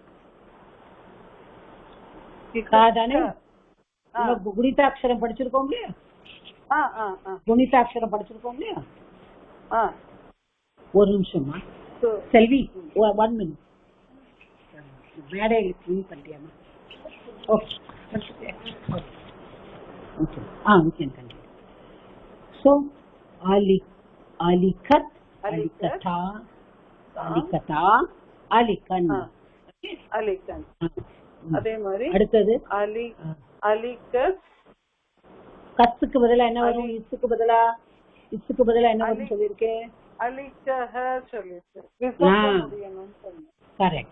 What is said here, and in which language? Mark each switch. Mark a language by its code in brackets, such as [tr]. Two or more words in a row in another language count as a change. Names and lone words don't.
[ta] தானே. குணிதாட்சரம் படிச்சிருக்கோம் இல்லையா? குணிதாட்சரம் படிச்சிருக்கோம் இல்லையா? ஒரு நிமிஷமா செல்வி, 1 minute. மேடையில் கிளீன் பண்ணிட்டியாமா? ஓகே ஓகே. [en] we can continue. [sa] So अलिखत् अलिखत अलिखत अलिखन्. [ta] அலிகன். அதே மாதிரி அடுத்தது அலிகத் கத்துக்கு பதிலா என்ன வரும்? இசுக்கு பதிலா என்ன வரும் சொல்லிருக்கேன்? அலிகஹ சொல்லிருக்கேன். கரெக்ட்.